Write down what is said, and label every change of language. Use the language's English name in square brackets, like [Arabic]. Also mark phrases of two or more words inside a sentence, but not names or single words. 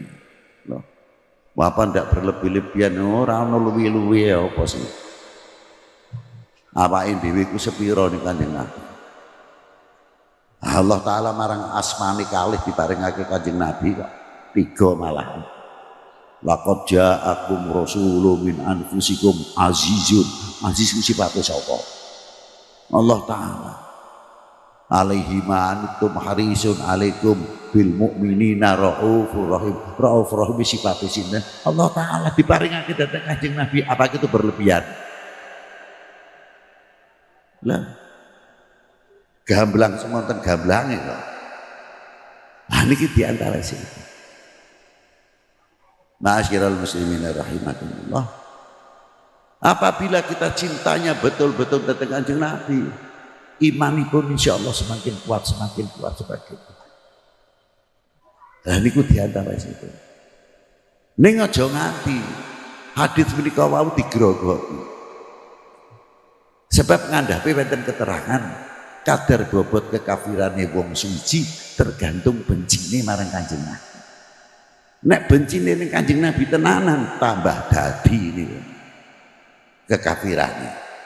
[Javanese] Loh. Apa ndak berlebih-lebihan ora ana luwi-luwi apa sih? Awake dhewe ku sepira ning Kanjeng Nabi. Allah taala marang asmane kalih diparingake Kanjeng Nabi kok 3 malah. [Arabic] لقد جاءكم رسول من أنفسكم عزيز. [Javanese] Aziz ku sifate sapa? Allah taala. [Arabic] عليه ما عنتم حريص عليكم بالمؤمنين رؤوف رحيم. رؤوف رحيم [Javanese] sifate sinten? Allah taala diparingake dhateng Kanjeng Nabi apa itu berlebihan? Lah gamblang semonten gamblange kok. Nah niki di antara sing [Arabic] معاشر المسلمين رحمكم الله. [Indonesian] Apabila kita cintanya betul-betul datang Kanjeng Nabi, imanipun insyaallah semakin kuat. [Javanese] Nah niku diantara situ. Ning aja nganti hadis menika wau digrogoki. Sebab ngandhape wonten keterangan kadar bobot kekafirane wong suci tergantung bencine marang Kanjeng Nabi. Nek bencine ning Kanjeng Nabi tenanan tambah dadi niku kekafirannya.